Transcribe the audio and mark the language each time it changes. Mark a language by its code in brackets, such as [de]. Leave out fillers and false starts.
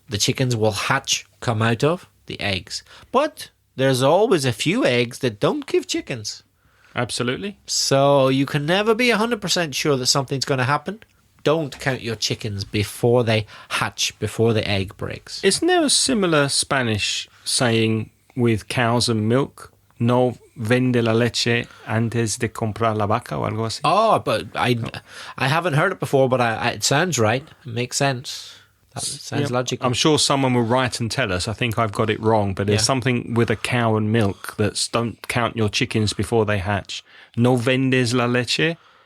[en] The chickens will hatch, come out of the eggs. But there's always a few eggs that don't give chickens. Absolutely. So you can never be 100% sure that something's going to happen. Don't count your chickens before they hatch, before the egg breaks. Isn't there a similar Spanish saying with cows and milk? [es] No vende la leche antes de comprar la vaca o algo así. [en] Oh, but I haven't heard it before, but it sounds right. It makes sense. That sounds logical. I'm sure someone will write and tell us. I think I've got it wrong, but there's something with a cow and milk that's don't count your chickens before they hatch. [es] No vendes la leche